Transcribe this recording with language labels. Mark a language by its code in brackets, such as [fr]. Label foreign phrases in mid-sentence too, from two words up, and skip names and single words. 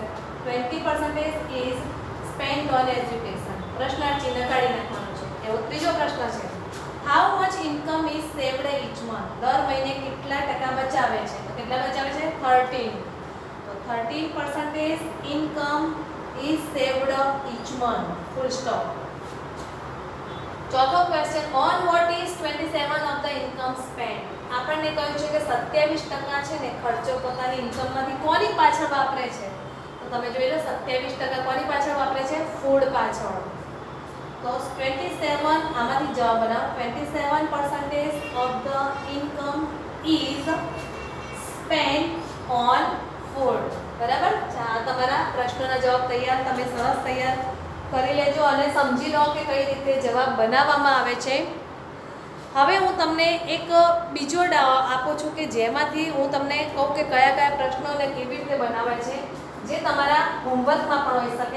[en] 20% is spent on education. [gu] પ્રશ્નાર્થ ચિહ્ન કાઢી નાખવાનું છે. એવો ત્રીજો પ્રશ્ન છે [en] how much income is saved each month, [gu] દર મહિને કેટલા ટકા બચાવે છે? તો કેટલા બચાવે છે? 13. તો [en] 13% income is saved each month, full stop. ચોથો ક્વેશ્ચન on what is 27 of the income spent? [gu] આપણને કહ્યું છે કે 27% છે ને ખર્ચો પોતાની ઇન્કમમાંથી કોની પાછળ વાપરે છે? તો તમે જોઈ લો 27% કોની પાછળ વાપરે છે? ફૂડ પાછળ. તો 27 આમાંથી જવાબ બનાવો. [en] 27% of the income is spent on food. [gu] બરાબર? તમારા પ્રશ્નોના જવાબ તૈયાર, તમે સરસ તૈયાર કરી લેજો અને સમજી લો કે કઈ રીતે જવાબ બનાવવામાં આવે છે. હવે હું તમને એક બીજો આપું છું કે જેમાંથી હું તમને કહું કે કયા કયા પ્રશ્નોને કેવી રીતે બનાવે છે, જે તમારા હોમવર્કમાં પણ હોઈ શકે.